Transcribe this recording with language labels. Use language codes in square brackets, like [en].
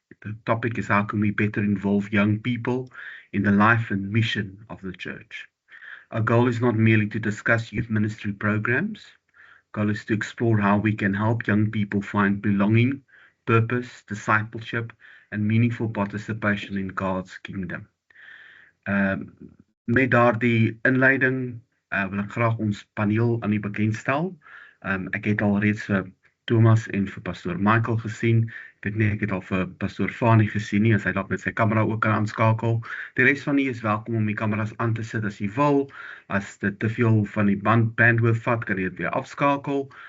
[en] The topic is how can we better involve young people in the life and mission of the church. Our goal is not merely to discuss youth ministry programs. Our goal is to explore how we can help young people find belonging, purpose, discipleship, and meaningful participation in God's kingdom. [af] Met daardie inleiding wil ek graag ons paneel aan u bekendstel. Ek het al reeds vir Thomas en vir pastoor Michael gesien. Ek het al vir pastoor Fani gesien nie, as hy dalk met sy kamera ook kan aanskakel. Die res van u is welkom om die kameras aan te sit as u wil. As dit te veel van die bandwidth vat, kan jy dit weer afskakel.